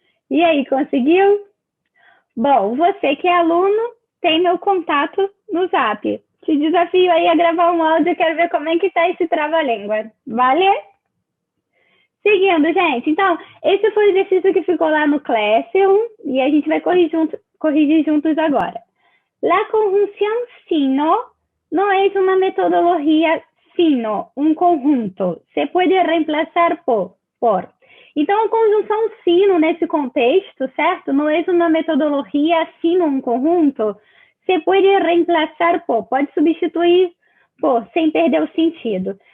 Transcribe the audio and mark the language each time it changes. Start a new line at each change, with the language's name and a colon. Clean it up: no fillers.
Portuguese: E aí, conseguiu? Bom, você que é aluno, tem meu contato no Zap. Te desafio aí a gravar um áudio, eu quero ver como é que tá esse trava-língua. Vale? Seguindo, gente. Então, esse foi o exercício que ficou lá no Classroom e a gente vai corrigir juntos agora.
Spanish: La conjunción sino no es una metodología sino, un conjunto. Se puede reemplazar por.
Portuguese: Então, a conjunção sino nesse contexto, certo? Não é uma metodologia sino um conjunto. Se pode
Spanish: reemplazar por,
Portuguese: pode substituir por, sem perder o sentido.